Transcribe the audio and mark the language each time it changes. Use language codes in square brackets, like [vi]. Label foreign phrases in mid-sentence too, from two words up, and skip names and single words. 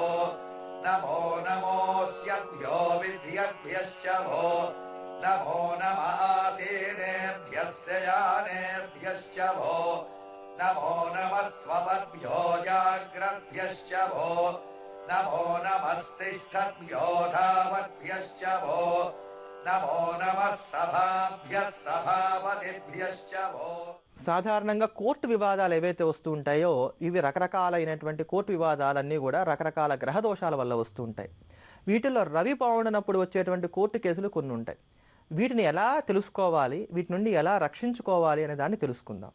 [sa] नमो नमोऽस्यभ्यो विद्यद्भ्यश्च वो नमो नम आसीनेभ्यः शयानेभ्यश्च वो नमो नमः स्वपद्भ्यो जाग्रद्भ्यश्च वो नमो नमस्तिष्ठद्भ्यो धावद्भ्यश्च वो नमो नमः सभाभ्यः सभापतिभ्यश्च वो [te] సాధారణంగా కోర్టు వివాదాలు ఏవైతే వస్తూ ఉంటాయో ఇవి రకరకాలైనటువంటి కోర్టు వివాదాలన్నీ కూడా రకరకాల గ్రహ దోషాల వల్ల వస్తూ ఉంటాయి. వీటిల్లో రవి బాగుండనప్పుడు వచ్చేటువంటి కోర్టు కేసులు కొన్ని ఉంటాయి. వీటిని ఎలా తెలుసుకోవాలి, వీటి నుండి ఎలా రక్షించుకోవాలి అనే దాన్ని తెలుసుకుందాం.